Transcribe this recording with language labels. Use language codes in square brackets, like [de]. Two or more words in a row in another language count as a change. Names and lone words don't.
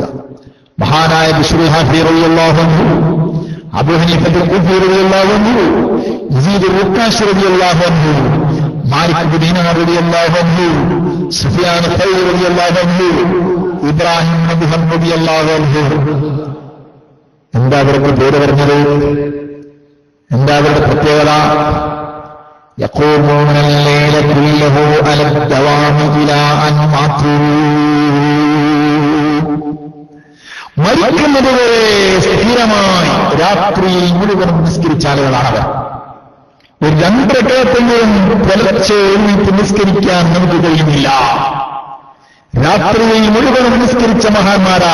[ml] മഹാനായ ബിശ്റുൽ ഹാഫി [ar] رضي الله عنه, [ml] അബൂ ഹനീഫത്തുൽ കുഫി [ar] رضي الله عنه, [ml] യസീദ് റുക്കാശ് [ar] رضي الله عنه, [ml] മാലിക് ഇബ്നു ദീനാർ [ar] رضي الله عنه, [ml] സുഫിയാൻ സൗരി [ar] رضي الله عنه, [ml] ഇബ്രാഹിം നബി [ar] رضي الله عنه. [ml] എന്താ അവർക്ക് പേര് പറഞ്ഞത്? എന്താ അവരുടെ പ്രത്യേകത? [ar] يقومون الليل كله الدوام إلى أن ماتوا. [ml] മരിക്കുന്നതുവരെ സ്ഥിരമായി രാത്രിയിൽ മുഴുവൻ നിസ്കരിച്ച ആളുകളാണവർ. ഒരു 2 റക്അത്തെങ്കിലും പുലർച്ചെ എഴുന്നേറ്റ് നിസ്കരിക്കാൻ നമുക്ക് കഴിയുന്നില്ല. രാത്രിയിൽ മുഴുവൻ നിസ്കരിച്ച മഹാന്മാരാ.